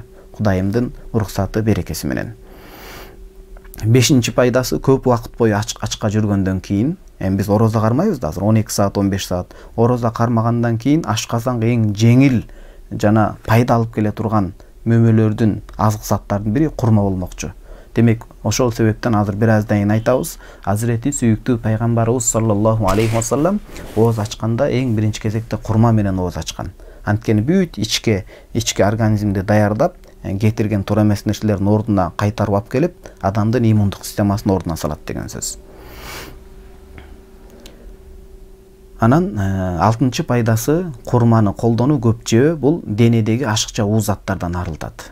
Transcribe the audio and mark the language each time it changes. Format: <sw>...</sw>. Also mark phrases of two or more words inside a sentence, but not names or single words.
<ky>Кудайымдын уруксаты, берекеси менен. Бешинчи пайдасы, көп убакыт бою ачка жүргөндөн кийин, биз орозо кармайбыз да азыр 12 саат, 15 саат. Орозо кармагандан кийин ашказанга эң жеңил жана пайда алып келе турган мөмөлөрдүн, азык заттардын бири курма болмокчу. Демек, ошол себептен азыр бир аздан кийин айтабыз, Азирети сүйүктүү пайгамбарыбыз</ky> <ar>صلى الله عليه وسلم</ar> <ky>ооз ачканда эң биринчи кезекте курма менен ооз ачкан. Анткени бүт ички организмди даярдап, кетирген туура эмес нерселердин ордуна кайтарып алып келип, адамдын иммундук системасын ордуна салат деген сөз. Анан 6-чы пайдасы, курманы колдонуу, көп жөө, бул денедеги ашыкча уу заттардан арылтат.</ky>